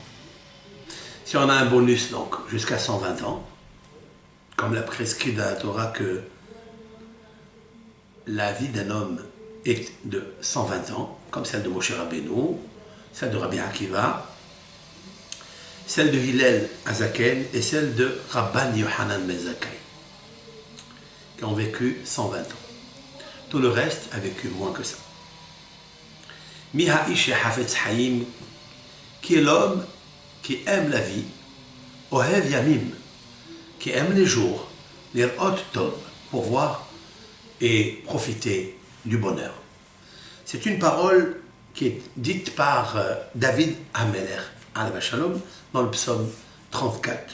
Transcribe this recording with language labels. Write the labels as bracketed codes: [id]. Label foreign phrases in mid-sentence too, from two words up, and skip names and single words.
[fr] Si on a un bonus, donc, jusqu'à 120 ans, comme l'a prescrit dans la Torah que la vie d'un homme est de 120 ans, comme celle de Moshe Rabbeinu, celle de Rabbi Akiva, celle de Hillel Azaken et celle de Rabban Yohanan ben Zakkai, qui ont vécu 120 ans. Tout le reste a vécu moins que ça. [he] מי האיש חפץ חיים, [fr] qui est l'homme qui aime la vie, [he] אוהב ימים, [fr] qui aime les jours, les Hot Tov, pour voir et profiter du bonheur. C'est une parole qui est dite par David Hamelech, [he] עליו השלום, [fr] dans le psaume 34.